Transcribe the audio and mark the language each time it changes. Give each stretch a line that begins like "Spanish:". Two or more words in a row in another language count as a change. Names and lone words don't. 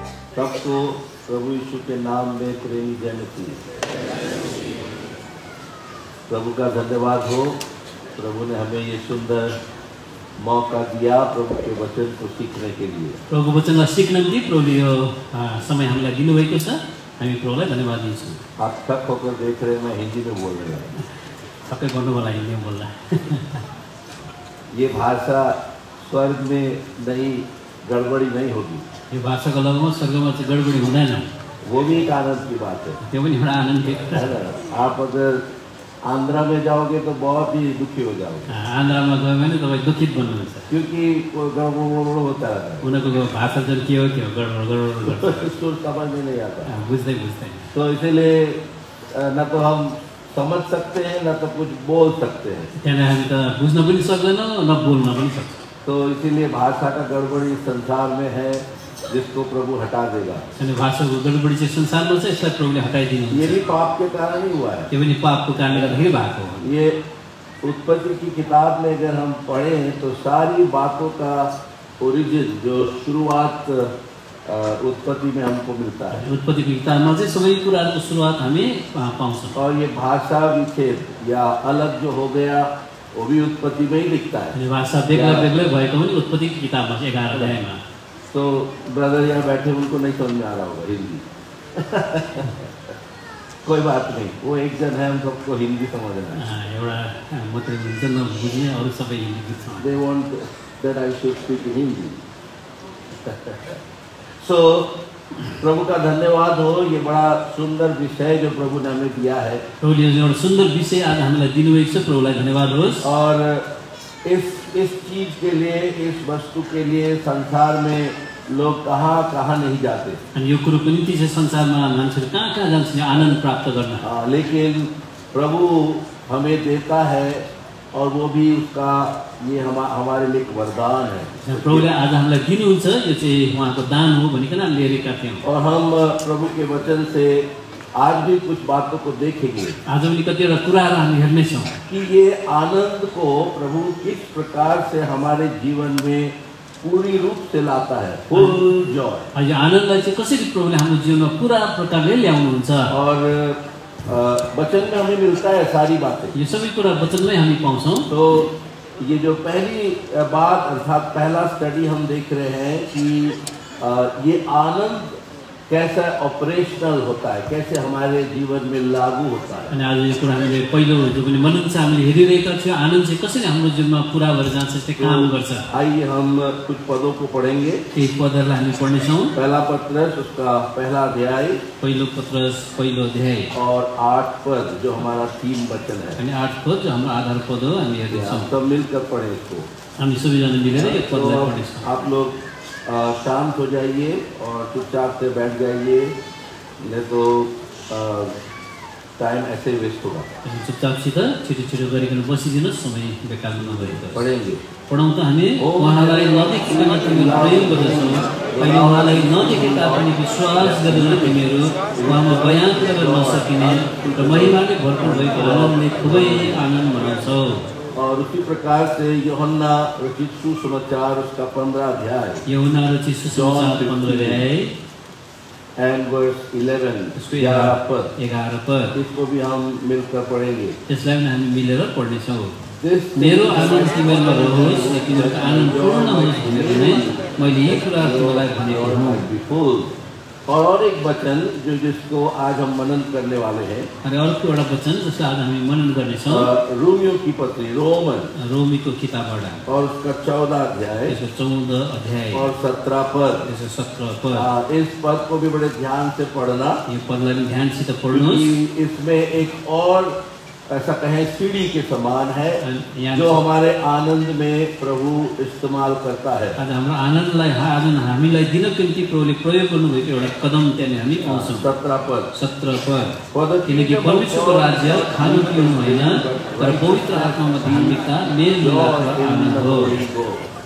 Hindi: सबको प्रभु यीशु के नाम में प्रेमी जय मसीह। प्रभु का धन्यवाद हो, प्रभु ने हमें ये सुंदर मौका दिया प्रभु के वचन को सीखने के लिए।
Nepali: प्रभुको वचनलाई सिक्न निम्ति प्रभुले यो समय हामीलाई दिनुभएको छ। हामी प्रभुलाई धन्यवाद दिन्छौँ।
Hindi: आप थक होकर देख रहे हैं, मैं हिंदी में बोल रहा हूँ।
Nepali: सबै गर्नु होला हिन्दीमा बोल्दा।
Hindi: ये भाषा स्वर्ग में नहीं, गड़बड़ी नहीं होगी।
Nepali: यो भाषाको लगमा स्वर्गमा चाहिँ गडबडी हुँदैन।
Hindi: वो भी एक आनंद की बात है।
Nepali: त्यो पनि एउटा आनन्दको
Hindi: है ना? आप अगर आंध्रा में जाओगे तो बहुत ही दुखी हो जाओगे।
Nepali: आन्ध्रमा गयो भने तपाईँ दुखित बन्नुहुन्छ,
Hindi: क्योंकि गड़बड़ होता है।
Nepali: उनीहरूको भाषा चाहिँ के हो गडबड
Hindi: उसको समझ में नहीं आता,
Nepali: बुझ्दै बुझ्दैन।
Hindi: तो इसीलिए न तो हम समझ सकते हैं न तो कुछ बोल सकते हैं।
Nepali: त्यहाँदेखि हामी त बुझ्न पनि सक्दैनौँ न बोल्न पनि सक्छौँ।
Hindi: तो इसीलिए भाषा का गड़बड़ी संसार में है, जिसको प्रभु हटा देगा।
Nepali: अनि भाषाको गडबडी चाहिँ संसारमा छ, यसलाई प्रभुले हटाइदिनुहुन्छ।
Hindi: ये भी पाप के कारण ही हुआ है।
Nepali: त्यो पनि पापको कारणले गर्दाखेरि भएको हो।
Hindi: ये उत्पत्ति की किताब में अगर हम पढ़ें तो सारी बातों का ओरिजिन, जो शुरुआत उत्पत्ति में हमको मिलता है।
Nepali: उत्पत्तिको किताबमा चाहिँ सबै कुराहरूको सुरुवात हामी पाउँछौँ।
Hindi: और ये भाषा विच्छेद या अलग जो हो गया वो भी उत्पत्ति में ही दिखता है।
Nepali: अनि भाषा बेग्लै बेग्लै भएको पनि उत्पत्तिको किताबमा चाहिँ 11 अध्यायमा।
Hindi: तो ब्रदर यहाँ बैठे उनको नहीं समझ में आ रहा होगा हिंदी। कोई बात नहीं, वो एक जन है, हम सबको हिंदी समझना है।
Nepali: एउटा मात्रै हुन्छ नबुझ्ने, अरू सबै हिन्दी बुझ्छ।
English: They want that I should speak in Hindi.
Hindi: So प्रभु का धन्यवाद हो, ये बड़ा सुंदर विषय जो प्रभु ने हमें दिया है।
Nepali: प्रभुले एउटा सुन्दर विषय आज हामीलाई दिनुभएको छ, प्रभुलाई धन्यवाद होस्।
Hindi: और इस चीज के लिए, इस वस्तु के लिए संसार में लोग कहाँ नहीं जाते।
Nepali: अनि यो कुरोको निम्ति चाहिँ संसारमा मान्छेहरू कहाँ जान्छन् आनन्द प्राप्त गर्न।
Hindi: लेकिन प्रभु हमें देता है और वो भी उसका ये हमारे लिए एक वरदान है।
Nepali: प्रभुले आज हामीलाई दिनुहुन्छ, यो चाहिँ उहाँको दान हो भनिकन लिएका थियौँ।
Hindi: और हम प्रभु के वचन से आज भी कुछ बातों को देखेंगे।
Nepali: आज पनि कतिवटा कुराहरू हामी हेर्नेछौँ
Hindi: कि ये आनंद को प्रभु किस प्रकार से हमारे जीवन में पूरी रूप से लाता है,
English: full joy.
Nepali: यो आनन्दलाई चाहिँ कसरी प्रभुले हाम्रो जीवनमा पूरा प्रकारले ल्याउनुहुन्छ।
Hindi: और वचन में हमें मिलता है सारी बातें।
Nepali: ये सबै कुरा वचनमै हामी पाउँछौँ।
Hindi: तो ये जो पहली बात अर्थात पहला स्टडी हम देख रहे हैं कि ये आनंद कैसा ऑपरेशनल होता है, कैसे हमारे जीवन में लागू होता है।
Nepali: अनि आज यो कुरा हामीले पहिलो जो पनि मनन चाहिँ हामीले हेरिरहेका थियौँ, आनन्द चाहिँ कसरी हाम्रो जीवनमा पूरा भएर जान्छ, त्यसले काम गर्छ।
Hindi: आइए हम कुछ पदों को पढ़ेंगे।
Nepali: एक पदहरूलाई हामी पढ्नेछौँ।
Hindi: पहला पत्रस उसका पहला अध्याय,
Nepali: पहिलो पत्रस पहिलो अध्याय
Hindi: और 8 पद जो हमारा 3 वचन है।
Nepali: अनि 8 पद जो हाम्रो आधार पद हो, हामी हेर्नेछौँ।
Hindi: सब मिलकर पढ़ें इसको।
Nepali: हामी सबैजना मिलेर एक पदलाई पढ्नेछौँ।
Hindi: आप लोग शांत हो जाइए और चुपचाप से बैठ जाइए, नहीं तो टाइम ऐसे वेस्ट होगा।
Nepali: चुपचापसित छिटो गरिकन बसिदिनुहोस्, समय बेकार नगरिदिनुहोस्।
Hindi: पढेंगे।
Nepali: पढौँ त हामी। उहाँलाई नदेखेका तिमीहरू प्रेम गर्दछौ, अहिले उहाँलाई नदेखेका पनि विश्वास गरेर तिमीहरू उहाँमा बयान गर्न नसकिने र महिमाले भरपूर भएको आनन्दले खुबै आनन्द मनाउँछौ।
Hindi: और उसी प्रकार से यूहन्ना रचित सुसमाचार उसका 15 अध्याय,
Nepali: यूहन्ना रचित सुसमाचार 15 अध्याय
English: and verse
Hindi: 11 पद, इसको भी हम मिलकर पढ़ेंगे।
Nepali: त्यसलाई पनि हामी मिलेर पढ्नेछौँ। मेरो आनन्द तिमीहरूमा रहोस् र तिमीहरूको आनन्द पूर्ण होस् भनेर नै मैले यी कुराहरू तिमीलाई भनेको हुँ।
Hindi: और एक वचन जो जिसको आज हम मनन करने वाले हैं,
Nepali: अरे अर्को एउटा वचन जसको आज हामी मनन गर्नेछौँ,
Hindi: रोमियो की पत्री,
Nepali: रोमीको किताबबाट,
Hindi: और उसका 14 अध्याय,
Nepali: 14 अध्याय
Hindi: और 17 पद,
Nepali: 17 पद।
Hindi: इस पद को भी बड़े ध्यान से पढ़ना।
Nepali: ये पदलाई पनि ध्यानसित पढ्नुहोस्।
Hindi: इसमें एक और ऐसा कहें सीढ़ी के समान है जो हमारे आनंद में प्रभु इस्तेमाल करता है।
Nepali: आज हाम्रो आनन्दलाई हामीलाई दिनको निम्ति प्रभुले प्रयोग गर्नुभएको एउटा कदम त्यहाँ हामी पाउँछौँ। 17 पद, किनकि परमेश्वरको राज्य खानु पिउनु होइन तर पवित्र आत्मामा धार्मिकता, मेल मिलाप र आनन्द हो।